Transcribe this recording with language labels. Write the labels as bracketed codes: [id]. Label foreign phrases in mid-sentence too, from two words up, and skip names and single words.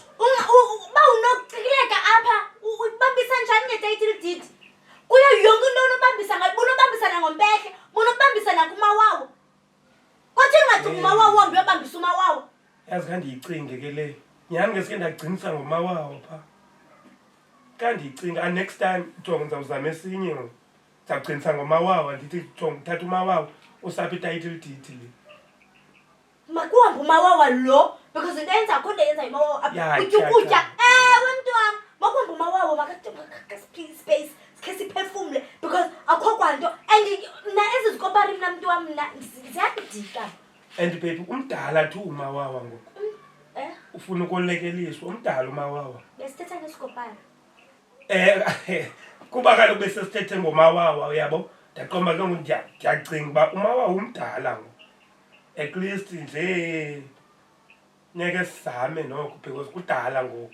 [xh] Uba unokucikileka apha ubambisa njani nge-title deed? Kuyo yonke into onobambisa ngayo bunobambisana ngompehle bunobambisana kumawawo. Kwathini ungacinga umawawo wambi uyobambisa umawawo? Yazi kandiyicinge ke le nyhani ngeske ndagcinisa ngomawawo phaa. Kandiyicinga [en] next time [xh] jonga ndizawuzama esinye ngoku. Ndizawugcinisa ngomawawo ndithi jonga uthatha umawawo usapha i-title deed le. Makuhambe umawawa lo because into eyenza akho nto yenza imawawa apha ukutya. Ewe mntwana makuhambe umawawa space sikhe siphefumle because akho kwanto and mna ezi zikopari mna mntu wam mna ziyadika. And baby umdala tu umawawa ngoku. Ufuna ukolekeliswa umdala umawawa. Besithetha ngesikopari. Kuba kaloku besesithethe ngomawawa uyabo ndaqomba ke ngoku ndiyacinga uba umawawa umdala ngoku. [en] At least [xh] nje nyeke sizame noko because kudala ngoku.